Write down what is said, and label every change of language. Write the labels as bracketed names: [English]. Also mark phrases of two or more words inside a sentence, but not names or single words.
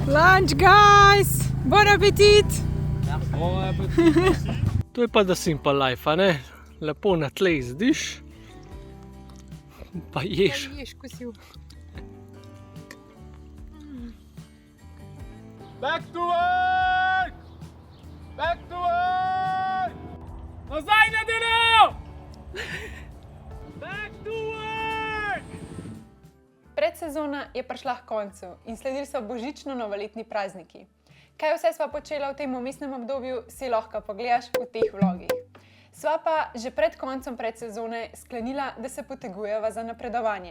[English] Lunch, guys! [French] Bon appetit! [Slovenian] To je pa da [English] simple life, [Slovenian] a ne? Lepo na tleh zdiš, pa ješ. Ješ kosil. [English] Back to work! Back to work! [Slovenian] Nazaj na delo! [English] Back to work! [Slovenian] Predsezona je prišla k koncu in sledili so božično-novoletni prazniki. Kaj vse sva počela v tem vmesnem obdobju, si lahko pogledaš v teh vlogih. Sva pa že pred koncem predsezone sklenila, da se potegujeva za napredovanje.